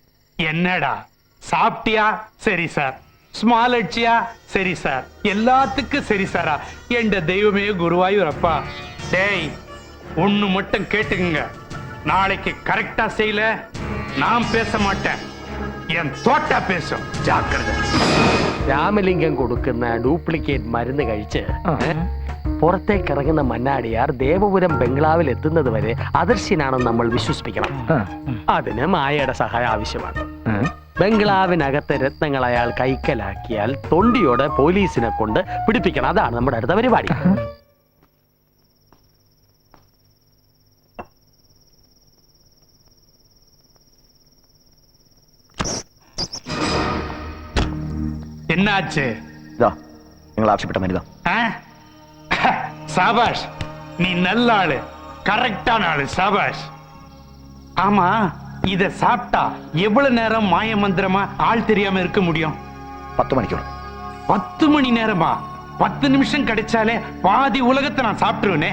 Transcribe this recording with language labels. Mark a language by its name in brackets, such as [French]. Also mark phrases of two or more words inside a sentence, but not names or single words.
[Tamil] என்னடா சாப்பிட்டியா? சரி சார். ஸ்மால் அடிச்சியா? சரி சார். எல்லாத்துக்கும் சரி சாரா? என்ற தெய்வமே குருவாயூரப்பா. டேய், ஒண்ணு மட்டும் கேட்டுக்குங்க. நாளைக்கு கரெக்டா செய்யல நான் பேச மாட்டேன், என் தோட்டா பேசும். ஜாக்கிரதை. [Malayalam] രാമലിംഗം കൊടുക്കുന്ന ഡ്യൂപ്ലിക്കേറ്റ് മരുന്ന് കഴിച്ച് പുറത്തേക്ക് ഇറങ്ങുന്ന മന്നാടിയാർ ദേവപുരം ബംഗ്ലാവിൽ എത്തുന്നത് വരെ അദർശ്യനാണെന്ന് നമ്മൾ വിശ്വസിപ്പിക്കണം. അതിന് മായയുടെ സഹായം ആവശ്യമാണ്. ബംഗ്ലാവിനകത്തെ രത്നങ്ങൾ അയാൾ കൈക്കലാക്കിയാൽ തൊണ്ടിയോടെ പോലീസിനെ കൊണ്ട് പിടിപ്പിക്കണം. അതാണ് നമ്മുടെ അടുത്ത പരിപാടി. [Tamil] என்னாச்சு? [Malayalam] இதோ നിങ്ങൾ ആവശ്യപ്പെട്ട മരുന്ന്. [Tamil] சாபாஷ், நீ நல்ல ஆளு, கரெக்டான ஆளு. சாபாஷ். ஆமா, இத சாப்பிட்டா எவ்வளவு நேரம் மாய மந்திரமா ஆள் தெரியாம இருக்க முடியும்? [Malayalam] 10 മണിക്കൂർ. [Tamil] 10 மணி நேரமா? 10 நிமிஷம் கிடைச்சாலே பாதி உலகத்தை நான் சாப்பிட்டுருவேனே.